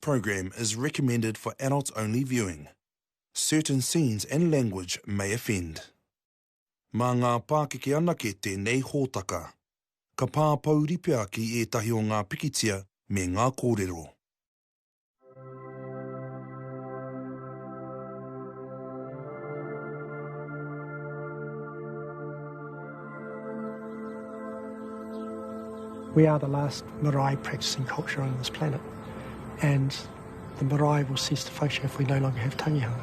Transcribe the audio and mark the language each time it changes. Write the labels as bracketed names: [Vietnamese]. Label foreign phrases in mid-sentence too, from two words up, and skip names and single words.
[English] program is recommended for adults-only viewing. Certain scenes and language may offend. [Māori] Mā ngā Pākeke anake tēnei hōtaka, ka pāpauri pia ki ētahi o ngā pikitia me ngā kōrero. [English] We are the last marae practising culture on this planet, and the marae will cease to function if we no longer have tangihanga.